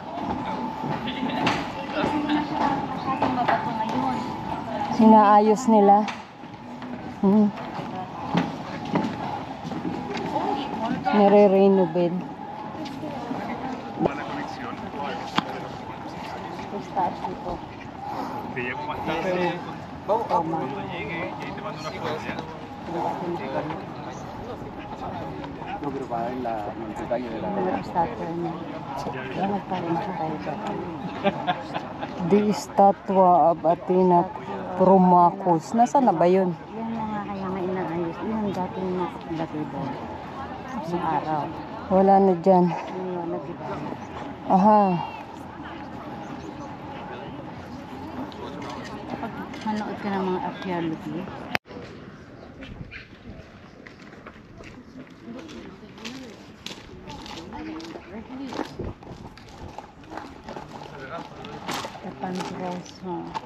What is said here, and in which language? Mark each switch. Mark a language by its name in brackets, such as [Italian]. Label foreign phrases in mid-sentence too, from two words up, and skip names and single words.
[Filipino] Sinaayos nila. Nire-renovate. Start dito. [Spanish] Te llamo más tarde. Cuando llegue y te mando una foto, ¿ya? No, pero para ver el detalle de la... [Filipino] Start niya. Salamat pa rin sa kayo. The Statue of Athena Promachus. Nasaan na ba yun? Yan na nga kaya nga inaayos. Yun ang dating nakalagay doon. Sa araw. Wala na dyan. Ngayon, nag-iba. Aha. Kapag manood ka ng mga archaeology, Japan Rose, ha?